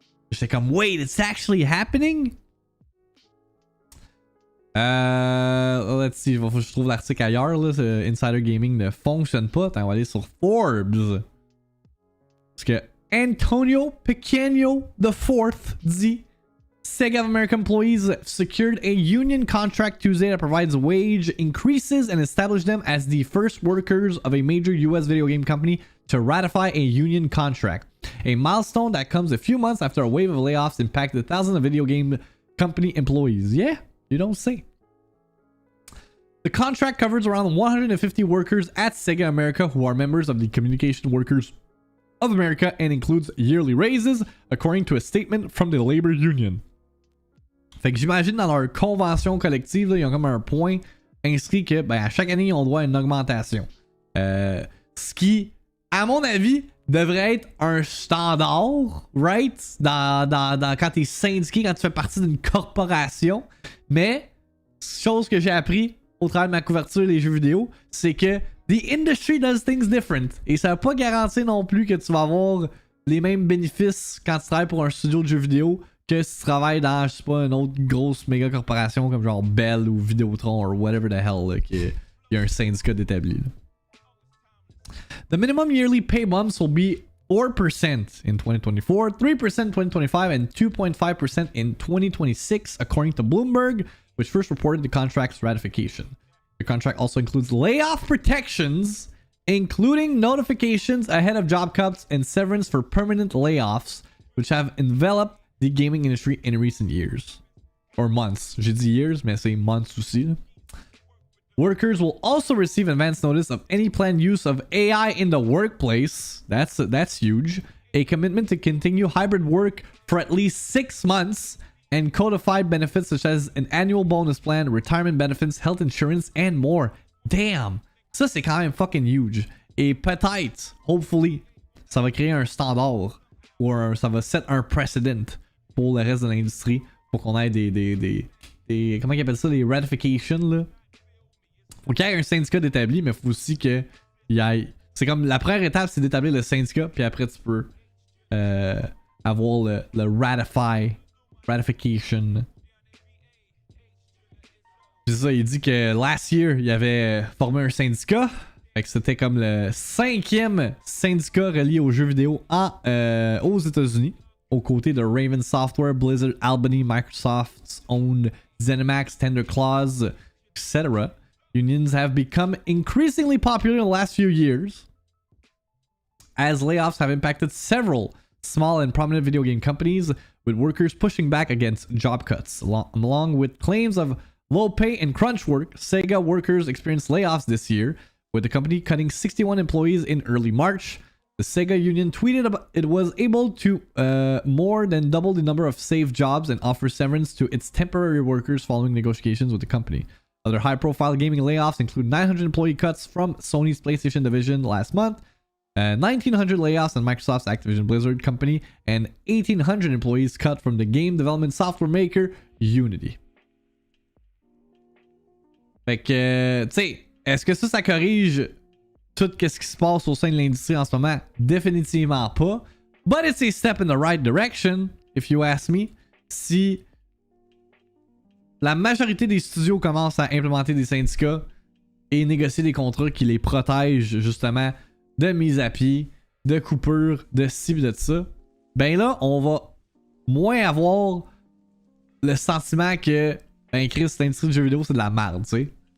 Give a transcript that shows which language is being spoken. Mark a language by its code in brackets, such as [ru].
[fr] J'étais comme, [en] wait, it's actually happening? Let's see, [fr] faut que je trouve l'article ailleurs là. Insider Gaming ne fonctionne pas. Attends, on va aller sur Forbes. Parce que Antonio Pequeno IV dit: [en] Sega of America employees secured a union contract Tuesday that provides wage increases and established them as the first workers of a major US video game company to ratify a union contract. A milestone that comes a few months after a wave of layoffs impacted thousands of video game company employees. Yeah, you don't say. The contract covers around 150 workers at Sega America who are members of the Communication Workers of America and includes yearly raises, according to a statement from the labor union. [fr] Fait que j'imagine dans leur convention collective, là, ils ont comme un point inscrit que à chaque année, ils ont droit à une augmentation. Ce qui, à mon avis, devrait être un standard, [en] right? [fr] Quand t'es syndiqué, quand tu fais partie d'une corporation. Mais, chose que j'ai appris au travers de ma couverture des jeux vidéo, c'est que [en] the industry does things different. [fr] Et ça va pas garantir non plus que tu vas avoir les mêmes bénéfices quand tu travailles pour un studio de jeux vidéo que si tu travailles dans, je sais pas, une autre grosse méga corporation comme genre Bell ou Vidéotron ou [en] whatever the hell, [fr] là, qui y a un syndicat d'établi. [en] The minimum yearly pay bumps will be 4% in 2024, 3% in 2025, and 2.5% in 2026, according to Bloomberg, which first reported the contract's ratification. The contract also includes layoff protections, including notifications ahead of job cuts and severance for permanent layoffs, which have enveloped the gaming industry in recent years. Or months. [fr] J'ai dit years, mais c'est months aussi. Là. [en] Workers will also receive advance notice of any planned use of AI in the workplace. That's huge. A commitment to continue hybrid work for at least 6 months, and codified benefits such as an annual bonus plan, retirement benefits, health insurance, and more. Damn! [fr] Ça, c'est quand même [en] fucking huge. [fr] Et peut-être, [en] hopefully, [fr] ça va créer un standard ou ça va set un precedent pour le reste de l'industrie pour qu'on ait des comment ils appellent ça, les ratifications, là. Faut qu'il y ait un syndicat d'établi, mais faut aussi qu'il y ait... C'est comme la première étape, c'est d'établir le syndicat, puis après tu peux avoir le ratification. C'est ça, il dit que [en] last year, [fr] il avait formé un syndicat. Fait que c'était comme le 5e syndicat relié aux jeux vidéo aux États-Unis, aux côtés de Raven Software, Blizzard, Albany, Microsoft's own ZeniMax, Tender Clause, etc. [en] Unions have become increasingly popular in the last few years, as layoffs have impacted several small and prominent video game companies, with workers pushing back against job cuts. Along with claims of low pay and crunch work, Sega workers experienced layoffs this year, with the company cutting 61 employees in early March. The Sega union tweeted it was able to more than double the number of saved jobs and offer severance to its temporary workers following negotiations with the company. Other high-profile gaming layoffs include 900 employee cuts from Sony's PlayStation division last month, 1,900 layoffs in Microsoft's Activision Blizzard company, and 1,800 employees cut from the game development software maker Unity. [fr] Fait que, tu sais, est-ce que ça corrige tout ce qui se passe au sein de l'industrie en ce moment? Définitivement pas. [en] But it's a step in the right direction, if you ask me. [fr] Si la majorité des studios commencent à implémenter des syndicats et négocier des contrats qui les protègent justement de mise à pied, de coupures, de ci et de ça, ben là, on va moins avoir le sentiment que Chris, cette industrie de jeux vidéo, c'est de la merde, tu sais.